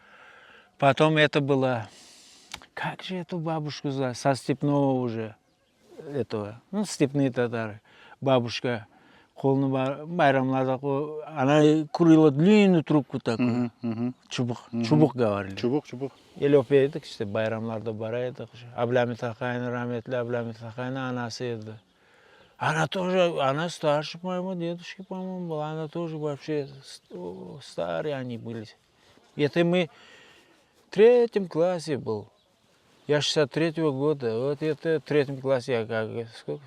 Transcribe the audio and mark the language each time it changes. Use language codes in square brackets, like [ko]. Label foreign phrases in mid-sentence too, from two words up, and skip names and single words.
[ru] Потом это была, как же эту бабушку звать, со Степного уже. этого, ну, степные татары. Бабушка байрамларда она курила длинную трубку такую, чубук говорили. Чубук. [crh] Или опейдік, işte bayramlarda барайдық. Абламит Ахайна, rahmetli Абламит Ахайна, анасы еді. [ru] Она тоже, она старше моего дедушки, по-моему, была. Она тоже вообще старые они были. Это мы в 3 классе был. Я 63-го года. Вот это в 3 классе, я как, сколько?